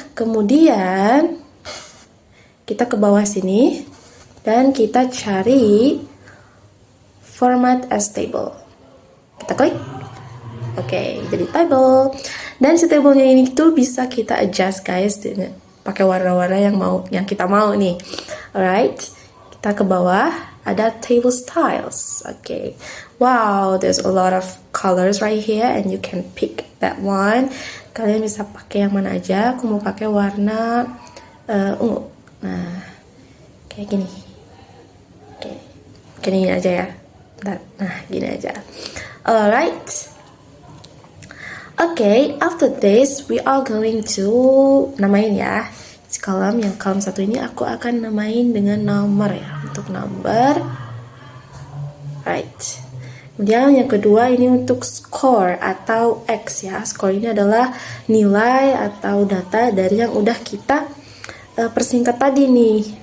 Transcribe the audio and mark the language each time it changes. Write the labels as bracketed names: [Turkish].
[Indonesian] Kemudian kita ke bawah sini dan kita cari format as table. Kita klik. Oke, jadi table. Dan si tablenya ini tuh bisa kita adjust guys, pakai warna-warna yang kita mau nih. [English] Alright, [Indonesian] kita ke bawah ada table styles. [English] Oke, wow, there's a lot of colors right here and you can pick that one. [Indonesian] Kalian bisa pakai yang mana aja. Aku mau pakai warna ungu. Nah, kayak gini. Oke, gini aja ya. Nah, gini aja. [English] Alright. Oke, after this we are going to [Indonesian] namain ya si kolom. Yang kolom satu ini aku akan namain dengan nomor ya, untuk nomor. Right. Kemudian yang kedua ini untuk score atau X ya. Score ini adalah nilai atau data dari yang udah kita persingkat tadi nih.